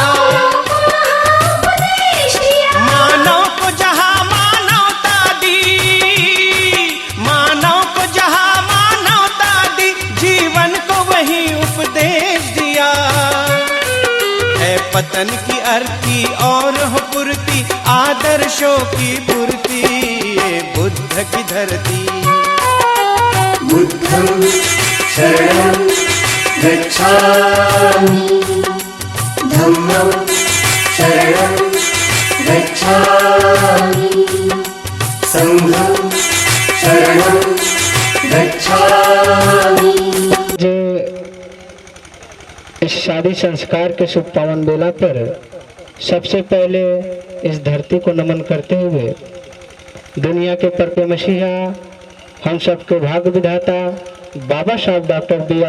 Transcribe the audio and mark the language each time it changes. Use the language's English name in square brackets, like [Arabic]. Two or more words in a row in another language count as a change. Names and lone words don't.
[Hindi] मानव को जहाँ मानवता दी, मानव को जहाँ मानवता दी, जीवन को वही उपदेश दिया। है पतन की अर्ती और हो पूर्ति, आदर्शों की पूर्ति, ये बुद्ध की धरती। [Pali] बुद्धं शरणं गच्छामि, धम्मं शरणं गच्छामि, संघं शरणं गच्छामि। [Hindi] मुझे इस शादी संस्कार के शुभ पावन बेला पर सबसे पहले इस धरती को नमन करते हुए दुनिया के परपे मसीहा, हम सबके भाग्य विधाता बाबा साहब डॉक्टर B.R.